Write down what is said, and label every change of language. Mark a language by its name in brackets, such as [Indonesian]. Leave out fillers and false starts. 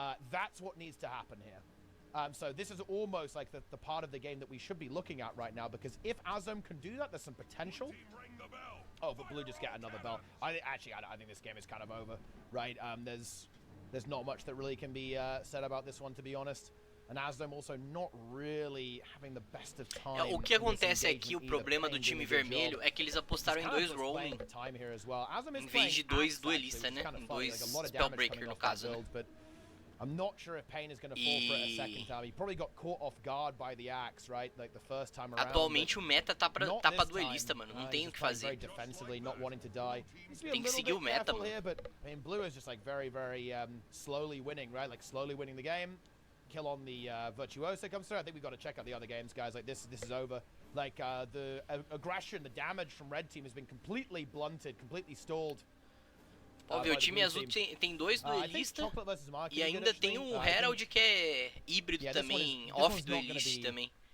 [English] That's what needs to happen here. So this is almost like the part of the game that we should be looking at right now, because if Azadome can do that, there's some potential. Oh, but Blue just get another bell. I think this game is kind of over, right? There's not much that really can be said about this one, to be honest. And Azadome also not really having the best of time. [Portuguese] O que acontece aqui, o problema do time vermelho é que eles apostaram em 2 roaming em vez de 2 duelistas, né? Em 2 Spellbreaker, no caso, né? [English] I'm not sure if Pain is going to fall for it a second time. He probably got caught off guard by the axe, right? Like the first time around. [Portuguese] Atualmente o meta tá pra duelista, mano. Não tem o que fazer. [English] Very defensively, not wanting to die. [Portuguese] Tem que seguir o meta, mano. [English] Here, but I mean, Blue is just like very slowly winning, right? Like slowly winning the game. Kill on the Virtuoso comes through. I think we've got to check out the other games, guys. Like this is over. Like the aggression, the damage from Red Team has been completely blunted, completely stalled. [Portuguese] Óbvio, o time azul tem dois duelistas e ainda tem um Herald que é híbrido também, off-duelista também.